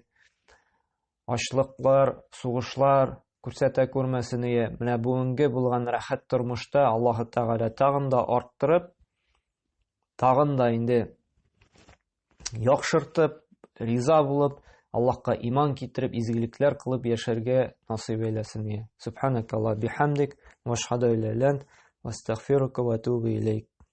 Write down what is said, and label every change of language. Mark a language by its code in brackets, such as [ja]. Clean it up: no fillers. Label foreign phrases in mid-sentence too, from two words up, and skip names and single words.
[tt] Ачлыклар, сугышлар күрсәтә күрмәсен иде. Менә бүгенге булган рәхәт тормышта Аллаһы Тәгалә тагын да арттырып, тагын да инде яхшыртып, риза булып, Аллаһка иман китереп, изгелекләр кылып яшәргә насыйп әйләсен иде. [ar] سبحانك اللهم بحمدك، وأشهد أن لا إله إلا أنت، وأستغفرك وأتوب إليك.